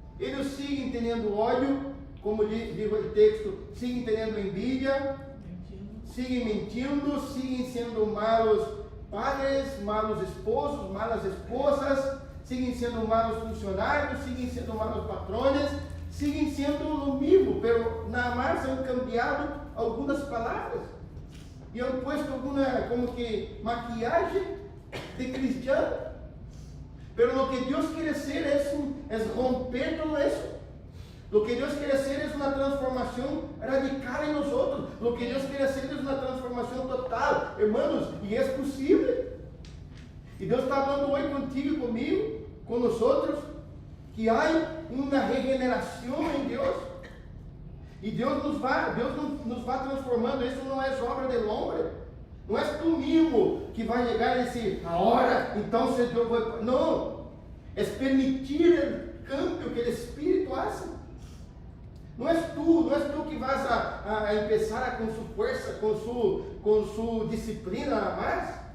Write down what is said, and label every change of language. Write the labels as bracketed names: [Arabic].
[Portuguese] Eles seguem tendo ódio, como diz o texto, seguem tendo envidia, seguem mentindo, seguem sendo [Spanish] malos padres, malos esposos, malas esposas, [Portuguese] seguem sendo malos funcionários, seguem sendo [Spanish] malos patrones, [Portuguese] seguem sendo o mesmo, pero nada mais han cambiado algumas palavras [Spanish] e han [Portuguese] posto alguma, como que, maquiagem [Spanish] de cristiano, pero lo que Dios quiere hacer es romper todo eso. Lo que Dios quiere hacer es una transformación radical en nosotros. Lo que Dios quiere hacer es una transformación total, hermanos, y es posible. Y Dios está hablando hoy contigo y conmigo, con nosotros, que hay una regeneración en Dios. Y Dios nos va transformando. Eso no es obra del hombre. [Portuguese] Não é tu mesmo que vai chegar e dizer, agora, então se eu vou... Não, é permitir o cambio que o Espírito faz. Não és tu que vas a começar com sua força, com sua disciplina a mais.